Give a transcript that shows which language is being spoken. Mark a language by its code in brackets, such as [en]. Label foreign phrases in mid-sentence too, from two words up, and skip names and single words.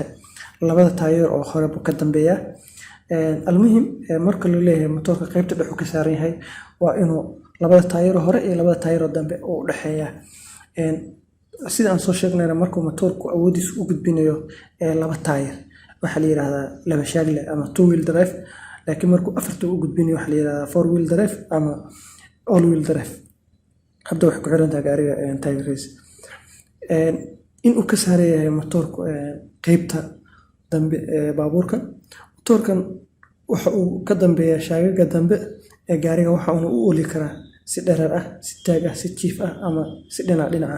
[so] Labada taageer oo hore buu ka dambeeyaa. Almuhim marka loo leeyahay matoorka qaybta dhexe ka saaran yahay waa inuu labada taageer hore iyo labada taageer dambe u dhaxeeyaa. Sida aan soo sheegnay markuu matoorku awoodiisa u gudbinayo laba taageer waxaa la yiraahdaa laba shaagle ama [en] two wheel drive. [so] Laakiin markuu afarta u gudbinayo waxaa la yiraahdaa [en] four wheel drive [so] ama [en] all wheel drive. [so] Hadda wax ku xiran tahay gaariga taageeradiisa. Inuu ka saaran yahay matoorku qaybta dambe ee baabuurka. Matoorkan waxa uu ka dambeeyaa shaagaga dambe ee gaariga, waxa uu u ooli karaa si dherer ah, si taag ah, si jiif ah ama si dhinac ah.